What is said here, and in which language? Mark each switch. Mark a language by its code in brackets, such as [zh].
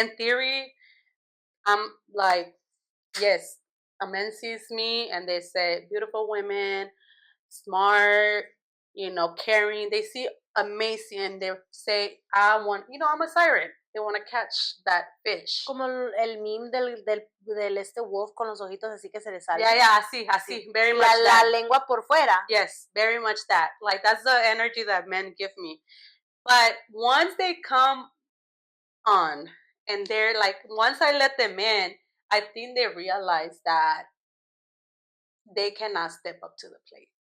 [en] In theory, I'm like, yes, a man sees me and they say beautiful women, smart, you know, caring. They see amazing and they say, I want, you know, I'm a siren. They want to catch that fish. [es] Como el meme del este wolf con los ojitos así que se le salen. [en] Yeah, [es] así, [en] very much [es] la lengua por fuera. [en] Yes, very much that. Like, that's the energy that men give me. But once they come on and they're like, once I let them in, I think they realize that they cannot step up to the plate.